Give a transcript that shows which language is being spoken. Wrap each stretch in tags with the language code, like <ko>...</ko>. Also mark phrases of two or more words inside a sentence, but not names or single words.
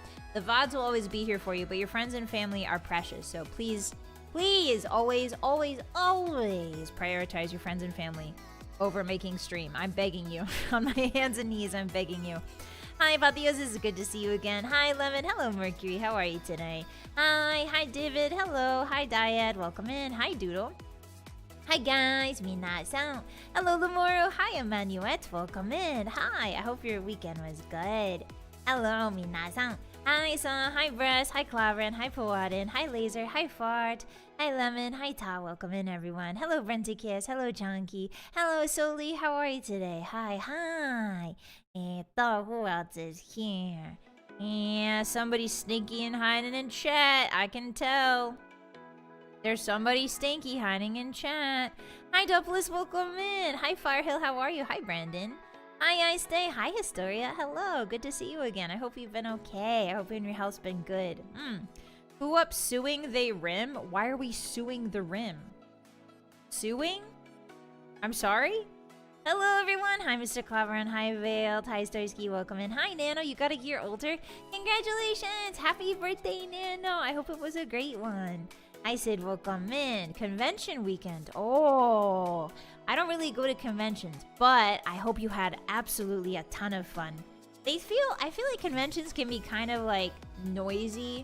<en>The VODs will always be here for you, but your friends and family are precious. So please, please, always, always, always prioritize your friends and family over making stream. I'm begging you. On my hands and knees, I'm begging you. Hi, Apotheosis, it's good to see you again. Hi, Lemon. Hello, Mercury. How are you today? Hi, David. Hello. Hi, Dyad. Welcome in. Hi, Doodle. Hi, guys. Minasan. Hello, Lamoro. Hi, Emmanuette. Welcome in. Hi, I hope your weekend was good. Hello, minasan. Hi, Son. Hi, Breast. Hi, Claveren. Hi, Pawadin. Hi, Laser. Hi, Fart. Hi, Lemon. Hi, Ta. Welcome in, everyone. Hello, Brenticus. Hello, Chunky. Hello, Soli. How are you today? Hi, hi. Who else is here? Yeah, somebody sneaky and hiding in chat. I can tell. There's somebody stinky hiding in chat. Hi, Doubtless. Welcome in. Hi, Firehill. How are you? Hi, Brandon. Hi, Ice Day. Hi, Historia. Hello. Good to see you again. I hope you've been okay. I hope your health's been good. Who up suing they rim? Why are we suing the rim? Suing? I'm sorry? Hello, everyone. Hi, Mr. Claveren. Hi, Veiled. Hi, Starsky. Welcome in. Hi, Nano. You got a year older. Congratulations. Happy birthday, Nano. I hope it was a great one. I said, welcome in. Convention weekend. Oh, I don't really go to conventions, but I hope you had absolutely a ton of fun. I feel like conventions can be kind of like noisy.</en>